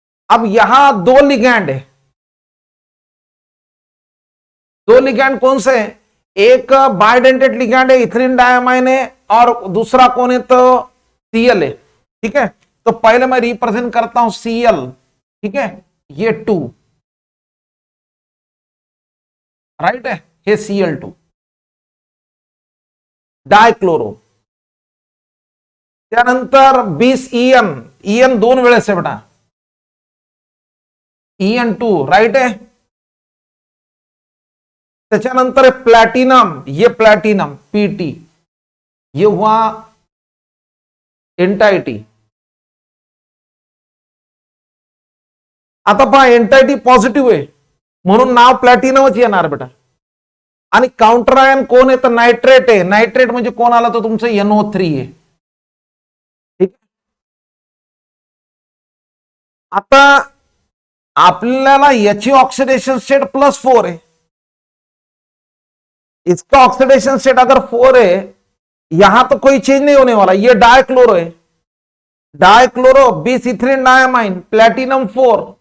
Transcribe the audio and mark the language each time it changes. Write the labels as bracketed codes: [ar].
[hi] अब यहां 2 लिगैंड है, 2 लिगैंड कौन से है, एक बायडेंटेड लिगैंड है, इथिलीन डायमाइन है, और दूसरा कौन है तो Cl है. ठीक है. तो पहले मैं रिप्रेजेंट करता हूं Cl. ठीक है, ये 2 राइट है, हे Cl2 डायक्लोरो. [mr] त्यानंतर 20 EN 2 वेळेस आहे बेटा, EN2 [hi] राइट है. [mr] त्याच्यानंतर [hi] प्लॅटिनम, ये प्लॅटिनम PT, ये हुआ एंटाइटी. [mr] आता पहा एंटाइटी पॉझिटिव्ह आहे म्हणून नाव प्लॅटिनमच येणार बेटा. आणि काउंटर आयन कोण आहे तर नायट्रेट आहे. नायट्रेट म्हणजे कोण आला तर तुमचं NO3 आहे. ठीक. आता आपल्याला याची ऑक्सिडेशन स्टेट [hi] +4 है, इसका ऑक्सीडेशन स्टेट अगर 4 है, यहां तो कोई चेंज नहीं होने वाला, ये डायक्लोरो है, डायक्लोरो 20 इथिलीन डायमाइन, प्लैटिनम 4.